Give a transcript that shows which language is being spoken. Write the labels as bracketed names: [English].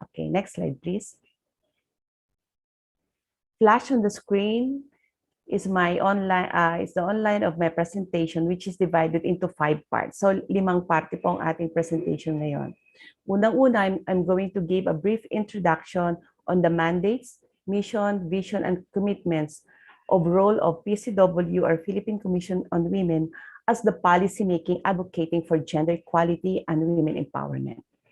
[English] Okay, next slide, please. Flash on the screen is my online, is the online of my presentation, which is divided into 5 parts. [Filipino] So, 5 parte po ang ating presentation ngayon. Unang-una, [English] I'm going to give a brief introduction on the mandates, mission, vision, and commitments of role of PCW or Philippine Commission on Women as the policymaking advocating for gender equality and women empowerment.